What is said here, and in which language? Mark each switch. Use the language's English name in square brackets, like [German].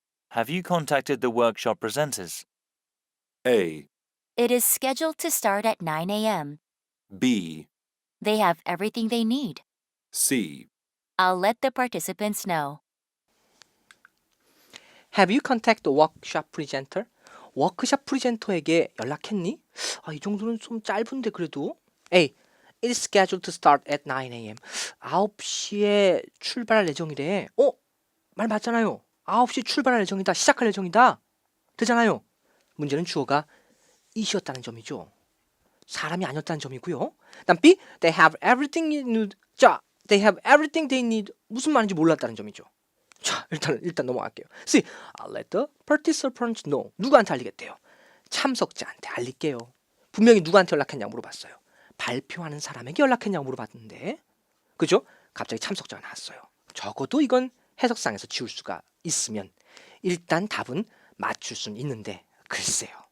[English] Have you contacted the workshop presenters? A, It is scheduled to start at 9 a.m. B, They have everything they need. C. I'll let the participants know. Have you contacted the workshop presenter? [Korean] 워크샵 프리젠터에게 연락했니? 이 정도는 좀 짧은데 그래도. A. [English] It is scheduled to start at 9 a.m. [Korean] 9시에 출발할 예정이래. 말 맞잖아요. 9시 출발할 예정이다. 시작할 예정이다. 되잖아요. 문제는 주어가 it이었다는 점이죠. 사람이 아니었다는 점이고요. [English] 다음 B, they have everything you need. 자, they have everything they need. [Korean] 무슨 말인지 몰랐다는 점이죠. 자, 일단 넘어갈게요. [English] C, I'll let the participants know. [Korean] 누구한테 알리겠대요? 참석자한테 알릴게요. 분명히 누구한테 연락했냐고 물어봤어요. 발표하는 사람에게 연락했냐고 물어봤는데, 그죠? 갑자기 참석자가 나왔어요. 적어도 이건 해석상에서 지울 수가 있으면 일단 답은 맞출 수는 있는데 글쎄요.